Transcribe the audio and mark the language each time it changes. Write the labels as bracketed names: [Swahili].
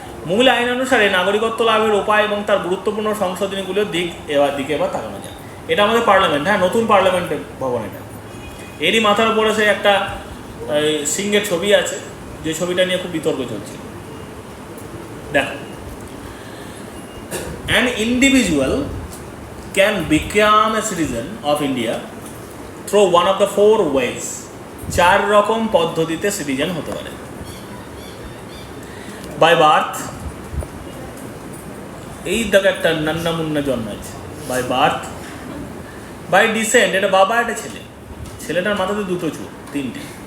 [Bangla] মূল আইন অনুসারে নাগরিকত্ব লাভের উপায় এবং তার গুরুত্বপূর্ণ সংশোধনীগুলোর দিকে এবার তাকানো যায়। এটা আমাদের পার্লামেন্ট, হ্যাঁ, নতুন পার্লামেন্টের ভবন এটা। এরই মাথার উপরে সে একটা সিংহের ছবি আছে, যে ছবিটা নিয়ে খুব বিতর্ক চলছে। [English] দেখো, an individual can become a citizen of India through one of the 4 ways. [Bangla] 4 রকম পদ্ধতিতে সিটিজেন হতে পারে। বাই বার্থ, এই দেখো একটা নান্না মুন্না জন্মাচ্ছে, বাই বার্থ। বাই ডিসেন্ট, এটা বাবা, এটা ছেলে, ছেলেটার মাথাতে 2টো চুল, 3টে।